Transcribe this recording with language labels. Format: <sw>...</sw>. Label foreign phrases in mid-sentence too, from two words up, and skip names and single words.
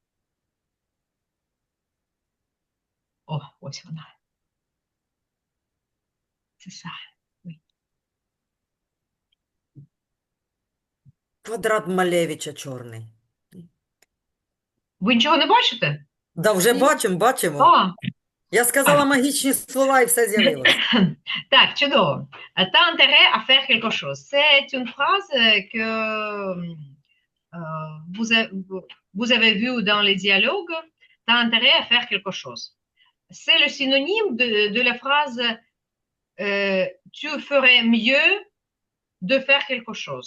<fr>Oh, voici on a. C'est ça. Oui.</fr> <uk>Квадрат Малевича чорний. Ви нічого не бачите? Да, вже Ні. бачимо. А, Я сказала магічні слова і все з'явилось. tac, чудово.</uk> <fr>T'as intérêt à faire quelque chose. C'est une phrase que vous avez vue dans les dialogues. T'as intérêt à faire quelque chose. C'est le synonyme de la phrase tu ferais mieux de faire quelque chose.</fr>